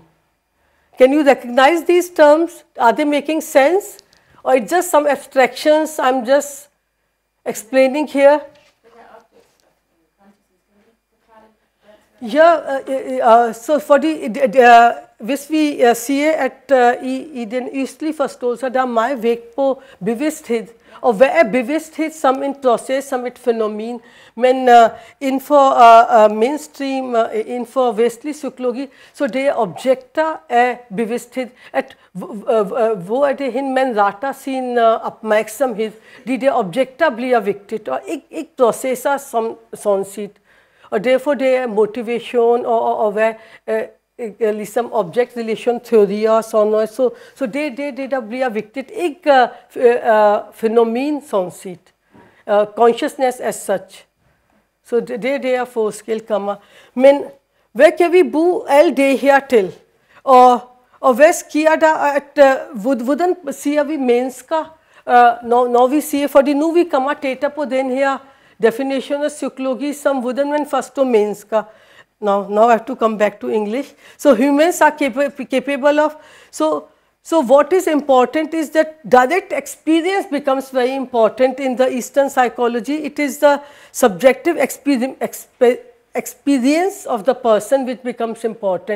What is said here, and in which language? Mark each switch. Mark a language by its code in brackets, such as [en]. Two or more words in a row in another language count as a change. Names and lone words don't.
[en] Can you recognize these terms? Are they making sense? Or it's just some abstractions I am just explaining here? Yeah, so for the [da] hvis vi siger, at i den østlige forståelse, der er meget vægt på bevidsthed. Og hvad er bevidsthed som en proces, som et fænomen? Men inden for mainstream, inden for vestlig psykologi, så det er objekter af bevidsthed. At hvor er det hen, man retter sin opmærksomhed? De der objekter bliver vigtigt, og ikke processer som sådan set. Og derfor det er motivation og hvad ligesom [en] object relation [da] teorier og sådan noget. Så det der bliver vigtigt, ikke fænomen sådan set. [en] Consciousness as such. [da] Så det er der forskel kommer. Men hvad kan vi bruge alt det her til? Og hvad sker der, at hvordan siger vi mennesker, når vi siger, fordi nu vi kommer tættere på den her [en] definition of psychology, some wooden man first to [da] mennesker. [en] Now I have to come back to English. So humans are capable of, so what is important is that direct experience becomes very important in the Eastern psychology. It is the subjective experience of the person which becomes important.